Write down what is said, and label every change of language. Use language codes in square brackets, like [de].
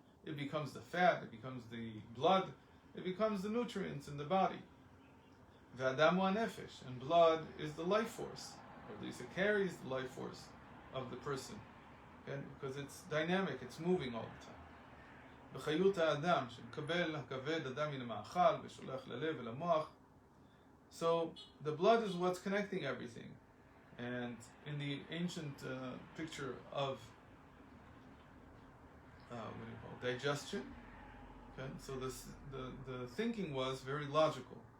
[en] it becomes the fat, it becomes the blood, it becomes the nutrients in the body. [he] V'adam hu nefesh, [en] and blood is the life force, or at least it carries the life force of the person, okay? Because it's dynamic, it's moving all the time. [he] בחיות האדם, שמקבל הכבד אדם מן המאכל ושולח ללב ולמוח. [en] So the blood is what's connecting everything. And in the ancient picture of digestion, okay? So the thinking was very logical.